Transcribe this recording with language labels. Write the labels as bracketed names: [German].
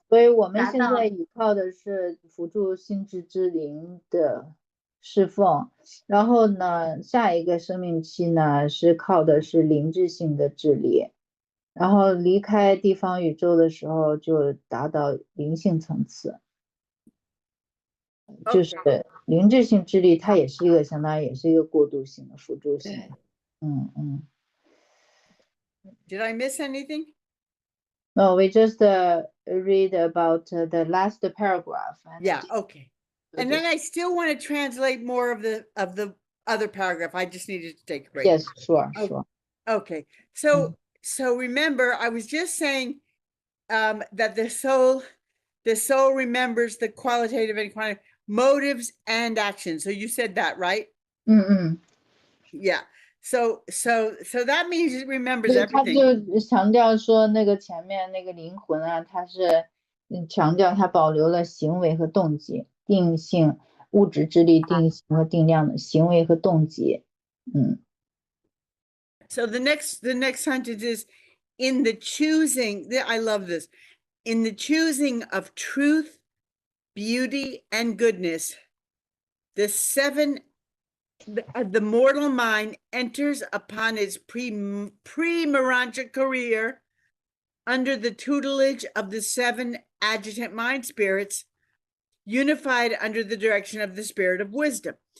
[Chinese] 所以我们现在依靠的是辅助心智之灵的侍奉，然后呢，下一个生命期呢是靠的是灵智性的智力，然后离开地方宇宙的时候就达到灵性层次，就是灵智性智力，它也是一个相当于也是一个过渡性的辅助性的。 [English] Did I miss anything? No, we just read about the last paragraph. Yeah, okay. And then I still want to translate more of the other paragraph. I just needed to take a break. Yes, sure. Okay. So remember, I was just saying that the soul remembers the qualitative and quantitative motives and actions. So you said that, right? Yeah. So that means it remembers everything. [Chinese] 他就强调说，那个前面那个灵魂啊，它是强调它保留了行为和动机，定性、物质之力、定性和定量的行为和动机。 [English] So the next sentence is, in the choosing, I love this, in the choosing of truth, beauty, and goodness, the mortal mind enters upon its pre-Urantia career under the tutelage of the 7 adjutant mind spirits, unified under the direction of the spirit of wisdom.